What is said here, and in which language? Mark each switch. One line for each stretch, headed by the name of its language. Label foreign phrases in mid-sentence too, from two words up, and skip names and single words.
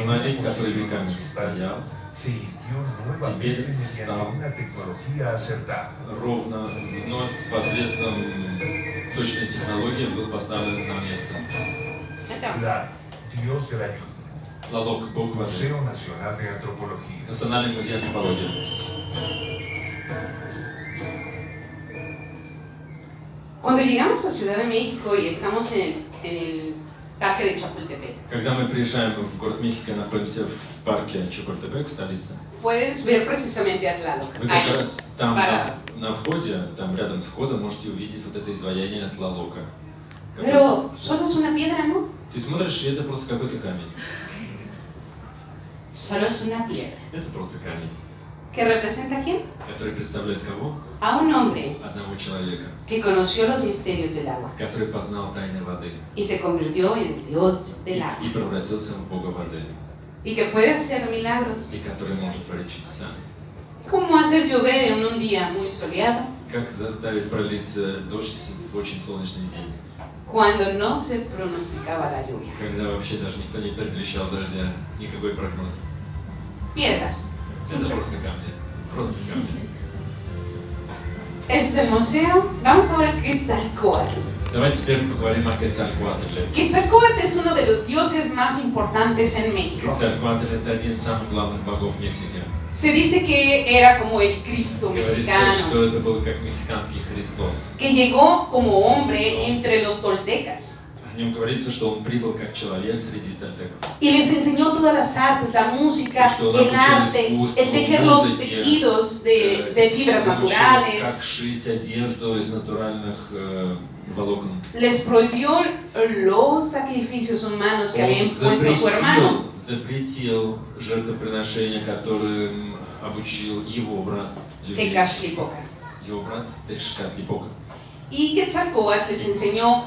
Russian: Монолит,
Spanish: una
Russian: который
Spanish: posición
Russian: веками
Spanish: horizontal,
Russian: стоял,
Spanish: se irguió nuevamente
Russian: Теперь
Spanish: mediante
Russian: встал.
Spanish: una tecnología acertada.
Russian: ровно вновь посредством точной технологии был поставлен на место.
Spanish: Então, Tlaloc, Dios de la lluvia.
Russian: Тлалок, Бог воды.
Spanish: Museo Nacional de Antropología.
Russian: Национальный музей антропологии.
Spanish: cuando llegamos a Ciudad de México y estamos en el parque de Chapultepec,
Russian: Когда мы приезжаем в город Мехико, находимся в парке Чапультепек, в столице,
Spanish: puedes ver precisamente a Tlaloc.
Russian: вы
Spanish: Ahí,
Russian: как раз там
Spanish: parado.
Russian: на входе, там рядом с входом, можете увидеть вот это изваяние Тлалока.
Spanish: Pero solo es una piedra, ¿no?
Russian: Ты смотришь, и это просто какой-то камень.
Spanish: Solo es una piedra.
Russian: Это просто камень,
Spanish: ¿Que representa a quién?
Russian: который представляет кого?
Spanish: A un hombre
Russian: Одного человека,
Spanish: que conoció los misterios del agua
Russian: который познал тайны воды
Spanish: y se convirtió en el dios del agua.
Russian: и превратился в Бога воды.
Spanish: y que puede hacer milagros.
Russian: и который может творить чудеса.
Spanish: ¿Cómo hacer llover en un día muy soleado
Russian: Как заставить пролиться дождь в очень солнечный день,
Spanish: cuando no se pronosticaba la lluvia?
Russian: когда вообще даже никто не предвещал дождя, никакой прогноз.
Spanish: Piedras.
Russian: Это просто камни, просто камни.
Spanish: Es el museo. Vamos ahora a Quetzalcóatl.
Russian: Давайте теперь поговорим о Quetzalcóatlе.
Spanish: Quetzalcóatl es uno de los dioses más importantes en México.
Russian: Quetzalcóatl — это один из самых главных богов Мексики.
Spanish: Se dice que era como el Cristo
Russian: Говорится,
Spanish: mexicano,
Russian: что это был как мексиканский Христос.
Spanish: que llegó como hombre entre los toltecas
Russian: О нем говорится, что он прибыл как человек среди тольтеков.
Spanish: y les enseñó todas las artes, la música, el arte, el tejer los tejidos de fibras
Russian: Как
Spanish: naturales.
Russian: шить одежду из натуральных волокон.
Spanish: Les prohibió los sacrificios humanos que había impuesto su hermano.
Russian: Запретил жертвоприношения, которым обучил его брат.
Spanish: Tecachlipoca.
Russian: Его брат Тешкатлипока.
Spanish: Y Quetzalcóatl les enseñó